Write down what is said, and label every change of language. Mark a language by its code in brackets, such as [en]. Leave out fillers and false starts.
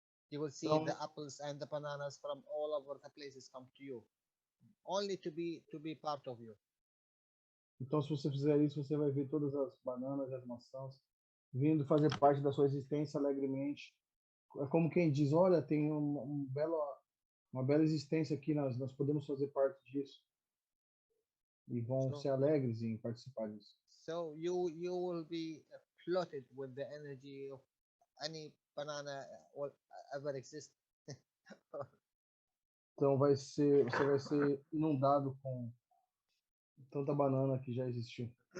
[en] You will see the apples and the bananas from all over the places come to you, only to be part of you. [pt] Então, se você fizer isso, você vai ver todas as bananas e as maçãs vindo fazer parte da sua existência alegremente. É como quem diz, olha, tem uma bela existência aqui, nós podemos fazer parte disso. E vão ser alegres em participar disso. [en] So you will be flooded with the energy of any banana will ever exist. [pt] Então você vai ser inundado com tanta banana que já existiu.